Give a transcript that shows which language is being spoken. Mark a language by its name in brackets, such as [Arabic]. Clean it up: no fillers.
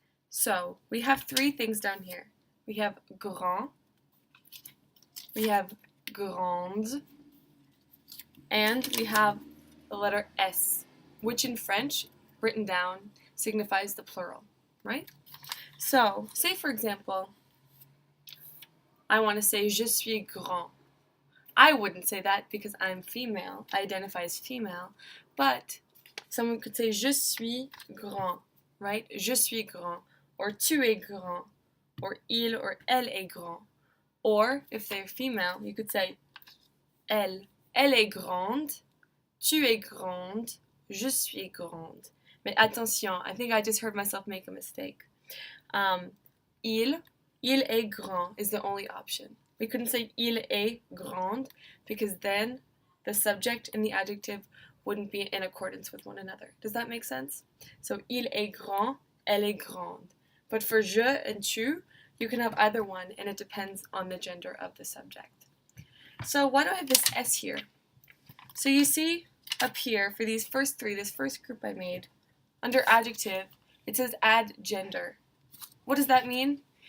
[English] So we have three things down here. We have grand, we have grande, and we have the letter S, which in French, written down, signifies the plural, right? So, say for example, I want to say [French] je suis grand. [English] I wouldn't say that because I'm female, I identify as female, but someone could say [French] je suis grand, [English] right? [French] Je suis grand, or tu es grand, or il or elle est grand. [English] Or, if they're female, you could say [French] elle est grande, tu es grande, je suis grande. Mais attention, [English] I think I just heard myself make a mistake. [French] Il est grand [English] is the only option. We couldn't say [French] il est grand [English] because then the subject and the adjective wouldn't be in accordance with one another. Does that make sense? [French] So il est grand, elle est grande. [English] But for je and tu, you can have either one, and it depends on the gender of the subject. So why do I have this S here? So you see up here, for these first three, this first group I made, under adjective, it says add gender. What does that mean?